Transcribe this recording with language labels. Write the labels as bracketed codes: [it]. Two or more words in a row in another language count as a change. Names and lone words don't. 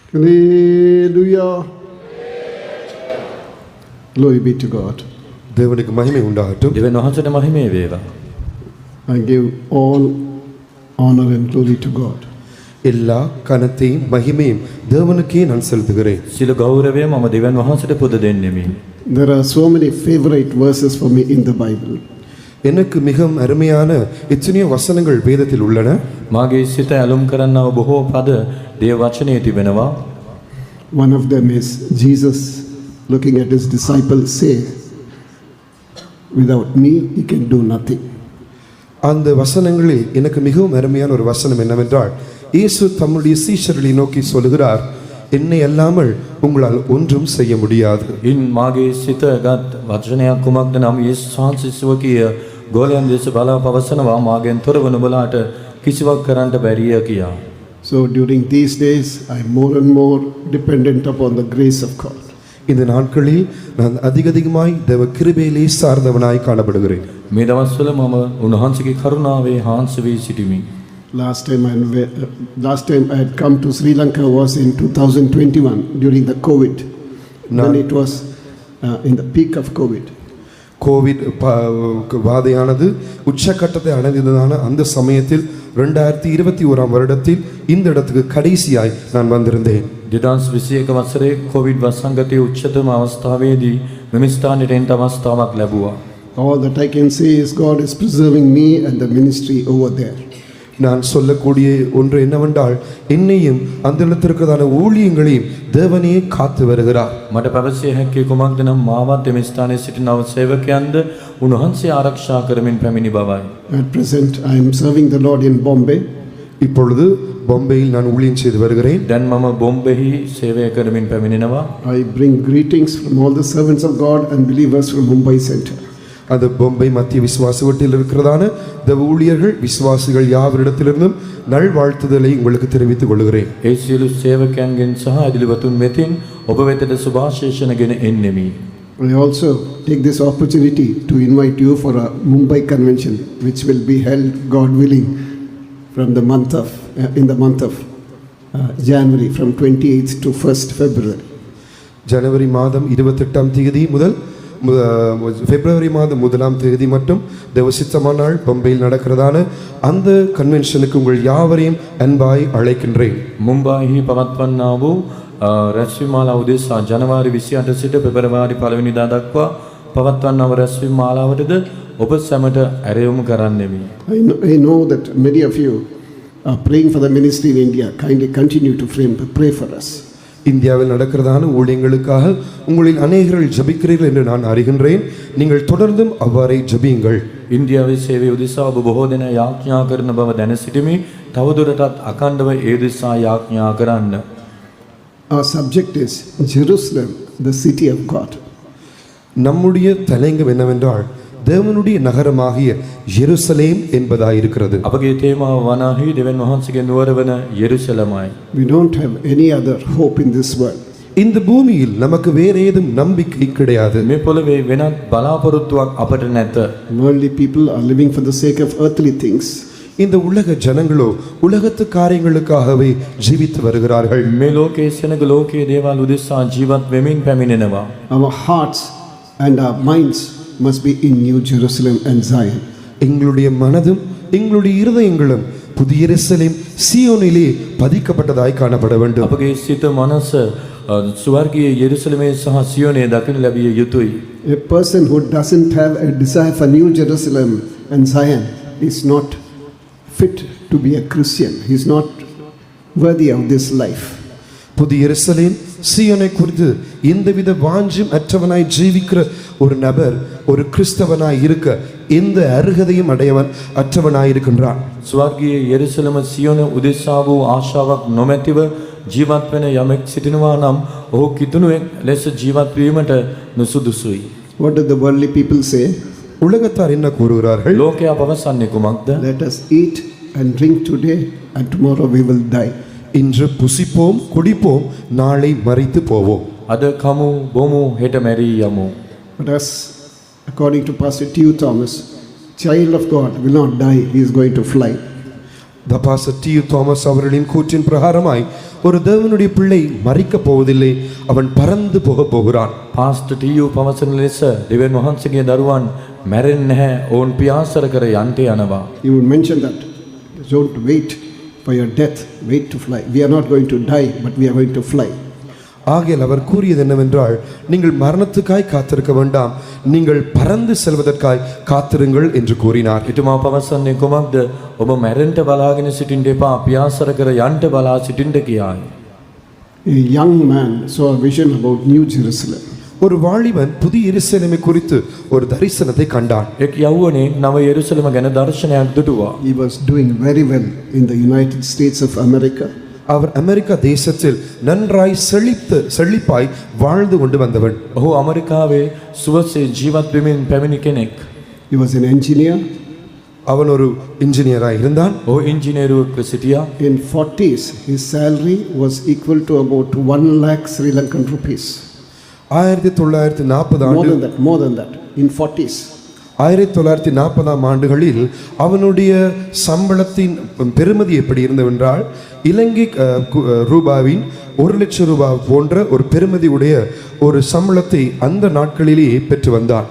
[en] Hallelujah. Glory be to God. [ta] தேவனுக்கு மகிமை உண்டாகட்டும். [si] දෙවියන් වහන්සේට මහිමේ වේවා. [en] I give all honor and glory to God. [ta] எல்லா கனத்தையும் மகிமையும் தேவனுக்கே நான் செலுத்துகிறேன். [si] සියලු ගෞරවය මම දෙවියන් වහන්සේට පුද දෙන්නෙමි. [en] There are so many favorite verses for me in the Bible. [ta] எனக்கு மிகவும் அருமையான எத்தனையோ வசனங்கள் வேதத்தில் உள்ளன. [si] මාගේ සිත ඇලුම් කරන්නව බොහෝ පද දේව වචනේ තිබෙනවා. [en] One of them is Jesus looking at his disciples say, without me he can do nothing. [ta] அந்த வசனங்களில் எனக்கு மிகவும் அருமையான ஒரு வசனம் என்னவென்றால், இயேசு தம்முடைய சீஷர்களை நோக்கி சொல்கிறார், என்னை அல்லாமல் உங்களால் ஒன்றும் செய்ய முடியாது. [si] ඉන් මාගේ සිත ගත් වචනයක් කුමක්ද නම් යේසුස් වහන්සේ කිය ගෝලයන් දෙස බලා පවසනවා මාගෙන් තොරව නුඹලාට කිසිවක් කරන්න බැරිය කියා. [en] So during these days I am more and more dependent upon the grace of God. [ta] இந்த நாட்களில் நான் அதிகமாய் தேவ கிருபையிலே சார்ந்தவனாய் காணப்படுகிறேன். [si] මේ දවස්වල මම උන්වහන්සේගේ කරුණාවේ හාන්සි වී සිටිමි. [en] Last time I had come to Sri Lanka was in 2021 during the COVID. When it was in the peak of COVID. [ta] கோவிட் வாதையானது உச்சக்கட்டத்தை அடைந்ததான அந்த சமயத்தில் 2021 வருடத்தில் இந்த இடத்துக்கு கடைசியாய் நான் வந்திருந்தேன். [si] 2021 වසරේ කොවිඩ් වසංගතයේ උච්චතම අවස්ථාවේදී මෙම ස්ථානයට එන්න අවස්ථාවක් ලැබුවා. [en] All that I can say is God is preserving me and the ministry over there. [ta] நான் சொல்லக்கூடிய ஒன்று என்னவென்றால், என்னையும் அந்த இடத்திற்கான ஊழியங்களையும் தேவனே காத்து வருகிறார். [si] මට පැවසිය හැකි කුමක්ද නම් මාවත් එම ස්ථානයේ සිටිනව සේවකයන්ද උන්වහන්සේ ආරක්ෂා කරමින් පැමිණි බවයි. [en] At present I am serving the Lord in Bombay. [ta] இப்பொழுது பொம்பையில் நான் ஊழியம் செய்து வருகிறேன். [si] දැන් මම බොම්බෙහි සේවය කරමින් පැමිණෙනවා. [en] I bring greetings from all the servants of God and believers from Mumbai Center. [ta] அந்த பொம்பை மத்திய விசுவாச வீட்டில் இருக்கிறதான தேவ ஊழியர்கள் விசுவாசிகள் யாவரிடத்திலிருந்தும் நல்வாழ்த்துதலை உங்களுக்கு தெரிவித்துக் கொள்கிறேன். [si] ඒ සියලු සේවකයන්ගෙන් සහ ඇදලිවතුන් මෙතින් ඔබ වෙතට සුභාශිර්ෂණගෙන එන්නෙමි. [en] I also take this opportunity to invite you for a Mumbai convention which will be held, God willing, from the month of in the month of January from 28th to 1st February. [ta] ஜனவரி மாதம் 28ஆம் தேதி முதல் பிப்ரவரி மாதம் 1ஆம் தேதி மட்டும் தேவசித்தமானால் பொம்பையில் நடக்கிறதான அந்த கன்வென்ஷனுக்கு உங்கள் யாவரையும் அன்பாய் அழைக்கின்றேன். [si] මුම්බායිහි පවත්වන්නා වූ රැස්වීමාලා උදෙසා ජනවාරි 28 සිට පෙබරවාරි 1 වෙනිදා දක්වා පවත්වන්නා වූ රැස්වීම මාලාවටද ඔබ සැමට ඇරයුම් කරන්නෙමි. [en] I know that many of you are praying for the ministry in India. Kindly continue to pray for us. [ta] இந்தியாவில் நடக்கிறதான ஊழியங்களுக்காக உங்களில் அநேகர்கள் ஜபிக்கிறீர்கள் என்று நான் அறிகின்றேன். நீங்கள் தொடர்ந்தும் அவ்வாறே ஜபியுங்கள். [si] ඉන්දියාවේ සේවය උදෙසා ඔබ බොහෝ දෙනා යාඥා කරන බව දැන සිටිමි. තවදුරටත් අඛණ්ඩව ඒ උදෙසා යාඥා කරන්න. [en] Our subject is Jerusalem, the city of God. [ta] நம்முடைய தலையங்கம் என்னவென்றால், தேவனுடைய நகரமாகிய எருசலேம் என்பதாயிருக்கிறது. [si] අපගේ තේමාව වනාහි දෙවියන් වහන්සේගේ නුවර වන යෙරුසලමයි. [en] We don't have any other hope in this world. [ta] இந்த பூமியில் நமக்கு வேற ஏதும் நம்பிக்கை கிடையாது. [si] මේ පොළවේ වෙනත් බලාපොරොත්තුවක් අපට නැත. [en] Worldly people are living for the sake of earthly things. [ta] இந்த உலக ஜனங்களோ உலகத்து காரியங்களுக்காகவே ஜீவித்து வருகிறார்கள். [si] මේ ලෝකයේ සෙනග ලෝකයේ දේවල් උදෙසා ජීවත් වෙමින් පැමිණෙනවා. [en] Our hearts and our minds must be in New Jerusalem and Zion. [ta] எங்களுடைய மனதும் எங்களுடைய இருதயங்களும் புதிய எருசலேம் சீயோனிலே பதிக்கப்பட்டதாய் காணப்பட வேண்டும். [si] අපගේ සිත මනස ස්වර්ගීය යෙරුසලමේ සහ සියෝනේ දකින්න ලැබිය යුතුයි. [en] A person who doesn't have a desire for New Jerusalem and Zion is not fit to be a Christian. He is not worthy of this life. [ta] புதிய எருசலேம் சீயோனை குறித்து எந்தவித வாஞ்சும் அற்றவனாய் ஜீவிக்கிற ஒரு நபர் ஒரு கிறிஸ்தவனாய் இருக்க எந்த அருகதையும் அற்றவனாய் இருக்கின்றான். [si] ස්වර්ගීය යෙරුසලම සියෝන උදෙසා වූ ආශාවක් නොමැතිව ජීවත් වෙන යමෙක් සිටිනවා නම් ඔහු කිතුණුවෙක් ලෙස ජීවත් වීමට නුසුදුසුයි. [en] What do the worldly people say? [ta] உலகத்தார் என்ன கூறுகிறார்கள்? [si] ලෝකයා පවසන්නේ කුමක්ද? [en] Let us eat and drink today and tomorrow we will die. [ta] இன்று புசிப்போம் குடிப்போம் நாளை மரித்து போவோம். [si] අද කමු බොමු හෙට මැරී යමු. [en] But as according to Pastor T. Thomas, child of God will not die, he is going to fly. [ta] தபாசர் டி தாமஸ் அவர்களின் கூற்றின் பிரகாரமாய் ஒரு தேவனுடைய பிள்ளை மரிக்கப் போவதில்லை, அவன் பறந்து போகப் போகிறான். [si] පාස්ටර් ටීයූ පවසන ලෙස දෙවියන් වහන්සේගේ දරුවන් මැරෙන්නේ නැහැ, ඔවුන් පියාසර කර යන්ට යනවා. [en] He would mention that. Don't wait for your death, wait to fly. We are not going to die, but we are going to fly. [ta] ஆகையால் அவர் கூறியது என்னவென்றால், நீங்கள் மரணத்துக்காய் காத்திருக்க வேண்டாம், நீங்கள் பறந்து செல்வதற்காய் காத்திருங்கள் என்று கூறினார். [si] එතුමා පවසන්නේ කුමක්ද? ඔබ මැරෙන්න බලාගෙන සිටින්න එපා, පියාසර කර යන්ට බලා සිටින්න කියායි. [en] A young man saw a vision about New Jerusalem. [ta] ஒரு வாலிபன் புதிய எருசலேமை குறித்து ஒரு தரிசனத்தை கண்டான். [si] එක් යෞවනෙක් නව යෙරුසලම ගැන දර්ශනයක් දුටුවා. [en] He was doing very well in the United States of America. [ta] அவர் அமெரிக்கா தேசத்தில் நன்றாய் செழிப்பாய் வாழ்ந்து கொண்டு வந்தவன். [si] ඔහු ඇමරිකාවේ සුවසේ ජීවත් වෙමින් පැමිණි කෙනෙක්. [en] He was an engineer. [ta] அவன் ஒரு இன்ஜினியராக இருந்தான். [si] ඔහු ඉංජිනේරුවෙක්ව සිටියා. [en] In 40s, his salary was equal to about 1 lakh Sri Lankan rupees. 1940 More than that. In 40s. [ta] 1940 ஆண்டுகளில் அவனுடைய சம்பளத்தின் பெறுமதி எப்படி இருந்தவென்றால், இலங்கை ரூபாவின் 1 லட்சம் ரூபாய் போன்ற ஒரு பெறுமதி உடைய ஒரு சம்பளத்தை அந்த நாட்களிலேயே பெற்று வந்தான்.